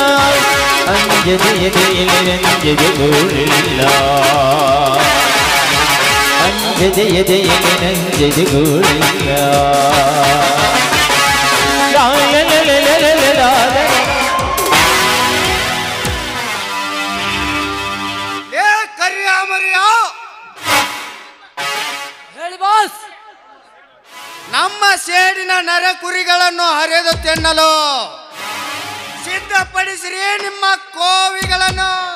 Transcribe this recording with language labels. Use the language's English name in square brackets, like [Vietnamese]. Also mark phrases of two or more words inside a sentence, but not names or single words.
[Kannada] Anjadi anjadi gurilla. Anjadi anjadi gurilla. La la la la la la la. ಏ ಕರಿಯ ಮರಿಯ, ಹೇಳಿ ಬಾಸ್. ನಮ್ಮ ಸೇಡಿನ ನರ ಕುರಿಗಳನ್ನು ಹರಿದು ತಿನ್ನಲು ಸಿದ್ಧಪಡಿಸಿರಿ ನಿಮ್ಮ ಕೋವಿಗಳನ್ನು.